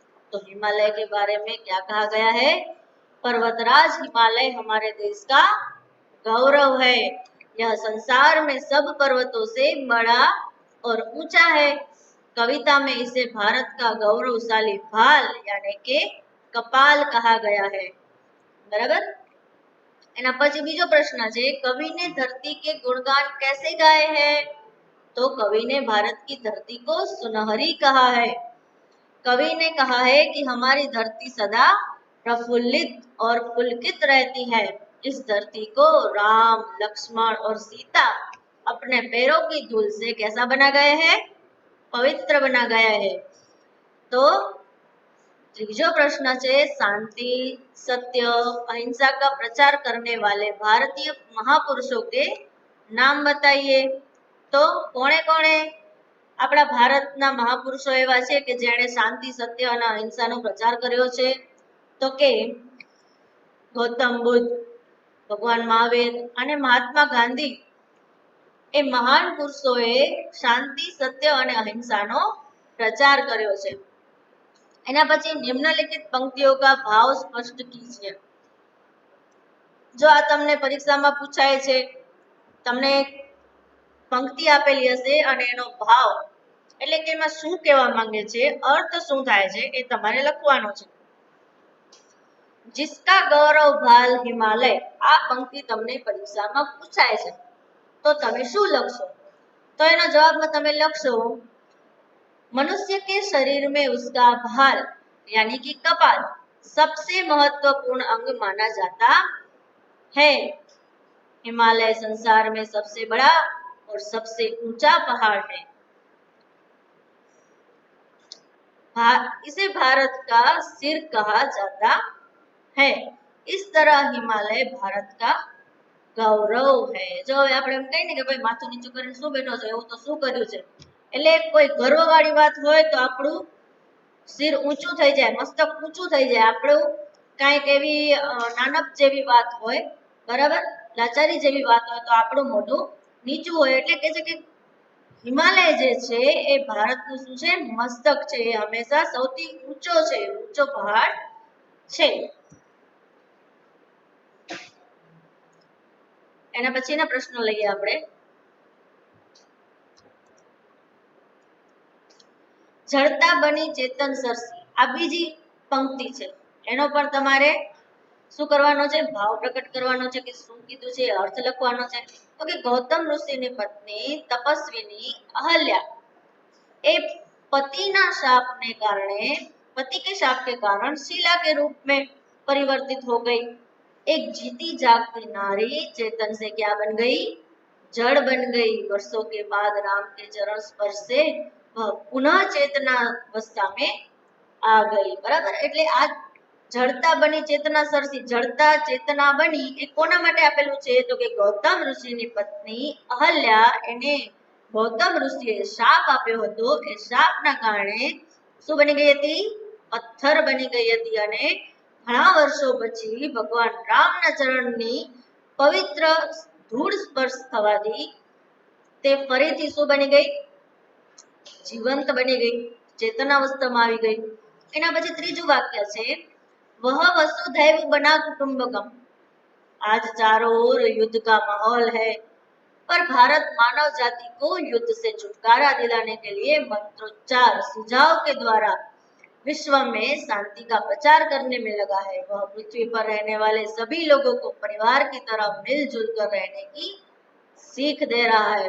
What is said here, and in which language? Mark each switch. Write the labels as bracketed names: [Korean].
[Hindi] तो हिमालय के बारे में क्या कहा गया है? पर्वतराज हिमालय हमारे देश का गौरव है, यह संसार में सब पर्वतों से बड़ा और ऊंचा है। कविता में इसे भारत का गौरवशाली भाल यानी के कपाल कहा गया है। बराबर। [Gujarati] एना પછી બીજો પ્રશ્ન છે, કવિને ધરતી के गुणगान कैसे गाए हैं? [Hindi] तो कवि ने भारत की धरती को सुनहरी कहा है। कवि ने कहा है कि हमारी धरती सदा प्रफुल्लित और पुलकित रहती है। इस धरती को राम, लक्ष्मण और सीता अपने पैरों की धूल से कैसा बना गए हैं? पवित्र बना गया है। तो तीजो प्रश्न है, शांति, सत्य, अहिंसा का प्रचार करने वाले भारतीय महापुरुषों के नाम बताइए। [Gujarati] तो कोणे कोणे આપણા ભારતના મહાપુરુષો એવા છે કે જેણે શાંતિ, સત્ય અને અહિંસાનો પ્રચાર કર્યો છે? તો કે ગૌતમ બુદ્ધ, ભગવાન મહાવીર અને મહાત્મા ગાંધી એ મહાન પુરુષોએ શાંતિ, સત્ય અને અહિંસાનો પ્રચાર કર્યો છે। [Hindi] એના પછી નિમ્નલિખિત पंक्तियों का भाव स्पष्ट कीजिए। [Gujarati] જો આ તમને પરીક્ષામાં પૂછાય છે, તમને पंक्ति આપેલી હશે અને એનો ભાવ એટલે કે એમાં શું કહેવા માંગે છે, અર્થ શું થાય છે એ તમારે લખવાનો છે। जिसका गौरव भाल हिमालय, આ पंक्ति તમને પરીક્ષામાં પૂછાય છે તો તમે શું લખશો? [Hindi] તો એનો જવાબમાં તમે લખશો, मनुष्य के शरीर में उसका भाल यानी कि कपाल सबसे महत्वपूर्ण अंग माना जाता है। हिमालय संसार में सबसे बड़ा और सबसे ऊंचा पहाड़ है। इसे भारत का सिर कहा जाता है। इस तरह हिमालय भारत का गौरव है। [Gujarati] जो આપણે એમ કહીએ ને કે ભાઈ માથું નીચું કરીને શું બેઠો છે, એવું તો શું કર્યું છે, એટલે કોઈ ગર્વવાળી વાત હોય તો આપણું સિર ઊંચું થઈ જાય, મસ્તક ઊંચું થઈ જાય, આપણું કાંઈક એવી નાનપ જેવી વાત હોય, બરાબર, લાચારી જેવી વાત હોય તો આપણું મોઢું નીચું હોય, એટલે કે છે કે હિમાલય જે છે એ ભારતનું શું છે? મસ્તક છે, એ હંમેશા સૌથી ઊંચો છે, ઊંચો પહાડ છે। એના પછીના પ્રશ્નો લઈએ આપણે। જડતા બની ચેતન સરસી, આ બીજી પંક્તિ છે, એનો પણ તમારે શું કરવાનો છે? ભાવ પ્રકટ કરવાનો છે કે શું કીધું છે, અર્થ લખવાનો છે। [Hindi] તો કે ગૌતમ ઋષિની પત્ની તપસ્વીની अहल्या ए पति के शाप के कारण शीला के रूप में परिवर्तित हो गई। एक जीती जागती नारी चेतन से क्या बन गई? जड़ बन गई। वर्षों के बाद राम के चरण स्पर्श से वह पुनः चेतना अवस्था में आ गई। [Gujarati] बराबर, એટલે આ જડતા બની ચેતના સરસી, જડતા ચેતના બની એ કોના માટે આપેલું છે? તો કે ગૌતમ ઋષિની પત્ની અહલ્યા, એને ગૌતમ ઋષિએ શાપ આપ્યો હતો, એ શાપના કારણે શું બની ગઈ હતી? પથ્થર બની ગઈ હતી અને ઘણા વર્ષો પછી ભગવાન રામના ચરણની પવિત્ર ધૂળ સ્પર્શ થવાથી તે ફરીથી શું બની ગઈ? જીવંત બની ગઈ, ચેતનાવસ્થામાં આવી ગઈ। એના પછી ત્રીજું વાક્ય છે, वह वसुधैव बना कुटुंबकम। [Hindi] आज चारों ओर युद्ध का माहौल है, पर भारत मानव जाति को युद्ध से छुटकारा दिलाने के लिए मंत्रोच्चार सुझाव के द्वारा विश्व में शांति का प्रचार करने में लगा है। वह पृथ्वी पर रहने वाले सभी लोगों को परिवार की तरह मिलजुल कर रहने की सीख दे रहा है।